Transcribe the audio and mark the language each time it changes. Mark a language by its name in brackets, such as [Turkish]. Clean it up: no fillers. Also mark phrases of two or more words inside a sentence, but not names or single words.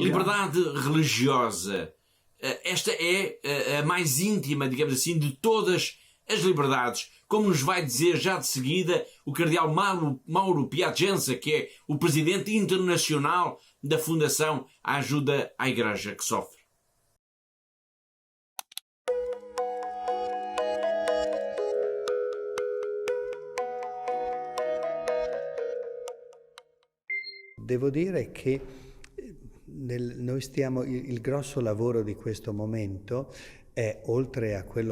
[Portuguese] Liberdade religiosa. Esta é a mais íntima, digamos assim, de todas as liberdades. Como nos vai dizer já de seguida o cardeal Mauro Piacenza, que é o presidente internacional da Fundação Ajuda à Igreja que Sofre. [Italian] Devo dire che noi stiamo, il grosso lavoro di questo momento è, oltre a quello